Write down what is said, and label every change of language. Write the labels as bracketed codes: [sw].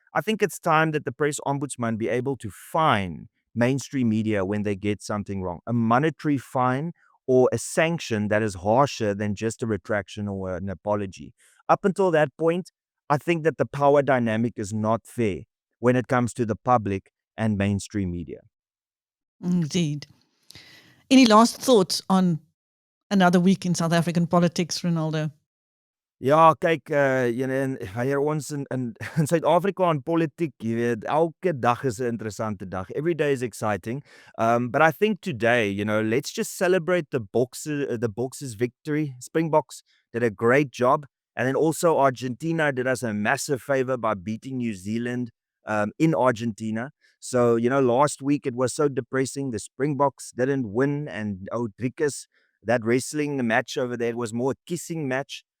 [en] I think it's time that the press ombudsman be able to fine mainstream media when they get something wrong, a monetary fine or a sanction that is harsher than just a retraction or an apology. Up until that point, I think that the power dynamic is not fair when it comes to the public and mainstream media. Indeed. Any last thoughts on another week in South African politics, Renaldo? [af] Ja, kyk, en wanneer ons in Suid-Afrika in politiek, jy weet, elke dag is 'n interessante dag. [en] Every day is exciting. But I think today, let's just celebrate the Boks' victory. Springboks did a great job. And then also Argentina did us a massive favor by beating New Zealand in Argentina. So, last week it was so depressing. The Springboks didn't win, and Rodriguez, that wrestling match over there was more a kissing match.